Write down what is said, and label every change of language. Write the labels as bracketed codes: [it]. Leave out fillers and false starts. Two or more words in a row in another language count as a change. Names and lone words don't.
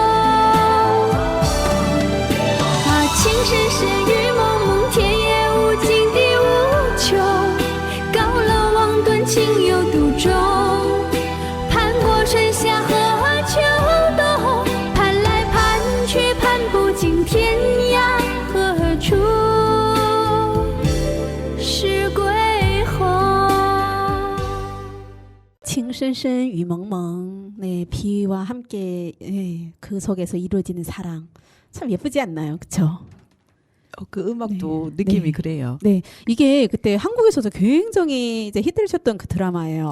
[zh] 啊，情深深雨蒙蒙，天也无尽地无穷，高楼望断情有独钟，攀过春夏和秋冬，攀来攀去攀不尽天涯何处是归鸿。情深深雨蒙蒙. [ko] 네, 비와 함께 예, 그 속에서 이루어지는 사랑. 참 예쁘지 않나요? 그쵸? 그 음악도 네. 느낌이 네. 그래요. 네, 이게 그때 한국에서도 굉장히 이제 히트를 쳤던 그 드라마예요.